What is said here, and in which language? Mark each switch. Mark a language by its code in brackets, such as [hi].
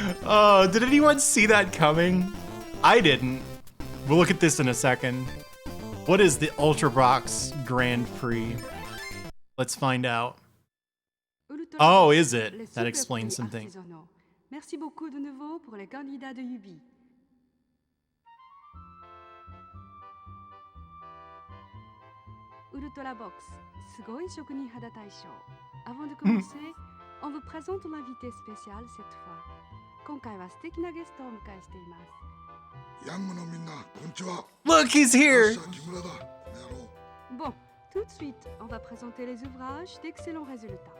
[en] Oh, did anyone see that coming? I didn't. We'll look at this in a second. What is the Ultrabox Grand Prix? Let's find out. Oh, is it? That explains something. [fr] Merci beaucoup de nouveau pour les candidats de Yubi. [ja] Ultrabox, すごい職人肌大賞. [fr] Avant de commencer, on vous présente l'invité spécial cette fois. [ja] 今回は素敵なゲストをお迎えしています。ヤングのみんな、こんにちは。 [en] Look, he's here. [ja] 木村だ。やろう。 [fr] Bon, tout de suite, on va présenter les ouvrages d'excellents résultats.